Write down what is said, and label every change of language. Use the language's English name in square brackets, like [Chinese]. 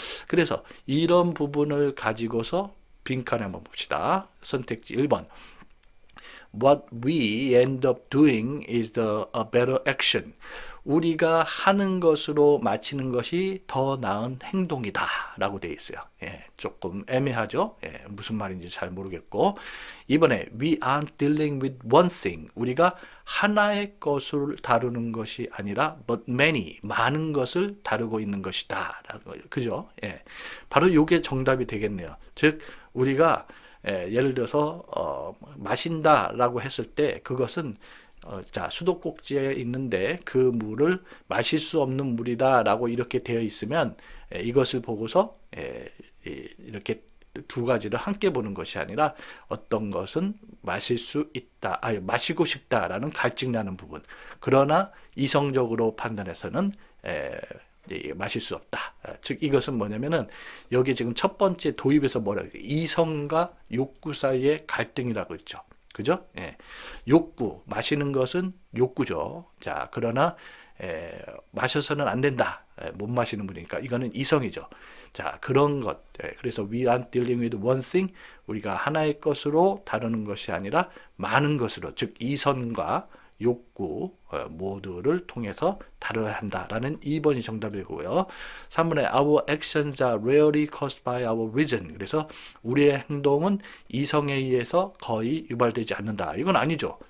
[Korean] 그래서 이런 부분을 가지고서 빈칸에 한번 봅시다. 선택지 1번. [English] What we end up doing is a better action. [Korean] 우리가 하는 것으로 마치는 것이 더 나은 행동이다 라고 되어 있어요. 조금 애매하죠. 무슨 말인지 잘 모르겠고 이번에 [English] we aren't dealing with one thing. [Korean] 우리가 하나의 것을 다루는 것이 아니라 [English] but many, [Korean] 많은 것을 다루고 있는 것이다. 그죠? 바로 이게 정답이 되겠네요. 즉 우리가 예를 들어서 마신다라고 했을 때 그것은 수도꼭지에 있는데 그 물을 마실 수 없는 물이다 라고 이렇게 되어 있으면 이것을 보고서 이렇게 두 가지를 함께 보는 것이 아니라 어떤 것은 마실 수 있다, 마시고 싶다라는 갈증 나는 부분. 그러나 이성적으로 판단해서는 마실 수 없다. 즉 이것은 뭐냐면은 여기 지금 첫 번째 도입에서 뭐라고 해요? 이성과 욕구 사이의 갈등이라고 했죠. 그죠? 예. 욕구, 마시는 것은 욕구죠. 자, 그러나 마셔서는 안 된다. 못 마시는 분이니까 이거는 이성이죠. 자, 그런 것. 그래서 [English] we aren't dealing with one thing. [Korean] 우리가 하나의 것으로 다루는 것이 아니라 많은 것으로, 즉 이성과 욕구 모두를 통해서 다뤄야 한다라는 2번이 정답이고요. 3번에 [English] our actions are rarely caused by our reason. [Korean] 그래서 우리의 행동은 이성에 의해서 거의 유발되지 않는다. 이건 아니죠.